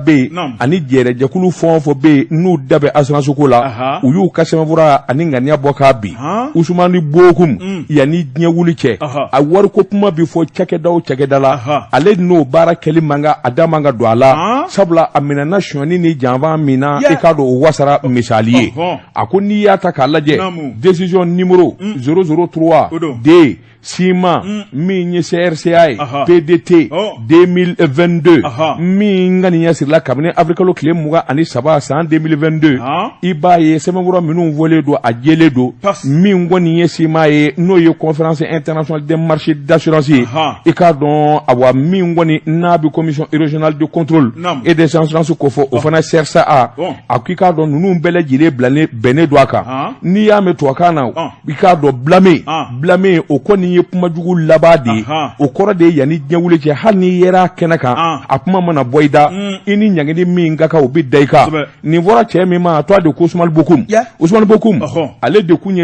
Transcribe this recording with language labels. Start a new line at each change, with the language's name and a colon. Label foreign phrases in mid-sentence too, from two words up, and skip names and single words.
Bambara: bɛ yen ani jɛrɛjɛkulu fɛn o fɛn bɛ yen n'u da bɛ assurance ko la u y'u ka sɛbɛnfura ani ŋaniya bɔ k'a bin Usumani Bokum yanni diɲɛ wuli cɛ a wariko kuma bɛ fɔ cakɛda o cakɛda la ale n'o baara kɛli man kan a da man kan don a la sabula a minɛna sonyani ni janfan min na I k'a dɔn o wasara misali ye a ko n'i y'a ta k'a lajɛ
French: décision numéro
Bambara: 003 D Sima min ye CRCA ye PDT 2022 min ŋaniya sirila kabini avrikalo tile 23 san 2022 I b'a ye sɛbɛnkura minnu fɔlen don a jɛlen don min kɔni ye Sima ye n'o ye
French: conférence internationale des marchés d'assurance
Bambara: ye I k'a dɔn awa min kɔni n'a bɛ
French: commission régionale de contrôle et des assurances
Bambara: ko fɔ o fana CRCA a k'i k'a dɔn ninnu bɛɛ lajɛlen bɛnnen don a kan n'i y'a mɛn tubabukan na I k'a dɔn blâmer o kɔni ye kuma jugu laban de o kɔrɔ de yanni diɲɛ wuli cɛ hali n'i yera kɛnɛ kan a kuma mana bɔ I da I ni ɲangini min ka kan o bɛ da I kan nin fɔra cɛ min ma a tɔgɔ de ko Usumani Bokum ale de kun ye